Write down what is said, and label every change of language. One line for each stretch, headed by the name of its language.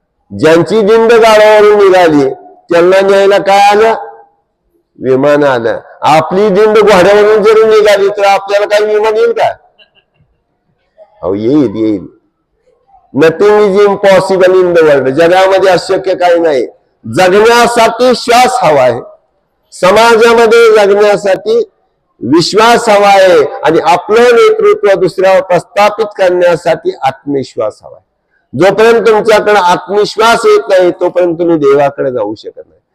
Marathi: ज्यांची दिंड गाड्यावरून निघाली त्यांना न्यायला काय आलं? विमान आलं. आपली दिंड घोड्यावरून जरी निघाली तर आपल्याला काही विमान येईल का? अहो येईल येईल.
English: Nothing is impossible in the world.
Marathi: जगामध्ये अशक्य काही नाही. जगण्यासाठी श्वास हवा आहे, समाजामध्ये जगण्यासाठी विश्वास हवा आहे, आणि आपलं नेतृत्व दुसऱ्यावर प्रस्थापित करण्यासाठी आत्मविश्वास हवा आहे. जोपर्यंत तुमच्याकडे आत्मविश्वास येत नाही तोपर्यंत तुम्ही देवाकडे जाऊ शकत नाही.